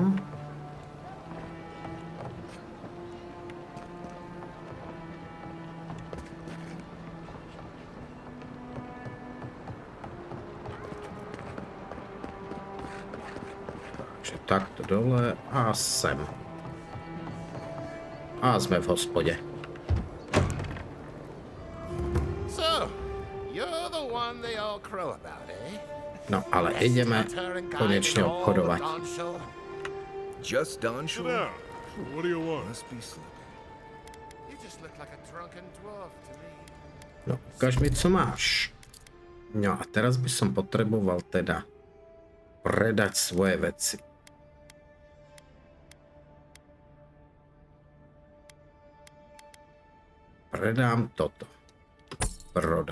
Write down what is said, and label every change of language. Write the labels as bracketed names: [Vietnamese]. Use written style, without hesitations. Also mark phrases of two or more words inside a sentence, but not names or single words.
[Slovak] Takto dole a sem. [Czech] A jsme v hospodě. [Slovak] No, ale ideme konečně obchodovat. [English] Just done, sure. What do you want? Must be sleeping. [Czech] No, ukaž mi, co máš. [Slovak] No a teraz by som potreboval teda predať svoje veci. Predám toto. [Czech] Prodat.